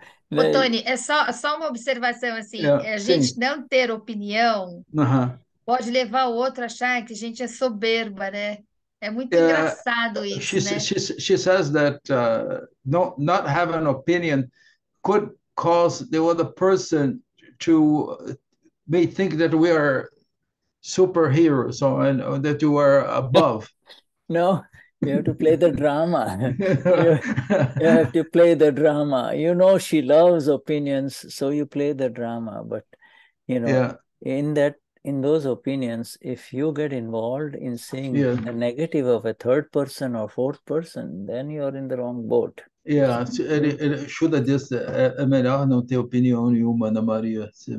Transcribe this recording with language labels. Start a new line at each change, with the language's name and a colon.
Portuguese: Ô, Tony, é só uma observação assim, a gente não ter opinião pode levar o outro a achar que a gente é soberba, né? É muito engraçado isso, né?
English: She says that not having an opinion could cause the other person to may think that we are superheroes and that you are above. No, you have to play the drama. you have to play the drama. You know she loves opinions, so you play the drama. But in those opinions, if you get involved in seeing the negative of a third person or fourth person, then you're in the wrong boat.
Portuguese: Ele Shuddha diz é melhor não ter opinião nenhuma, Ana Maria.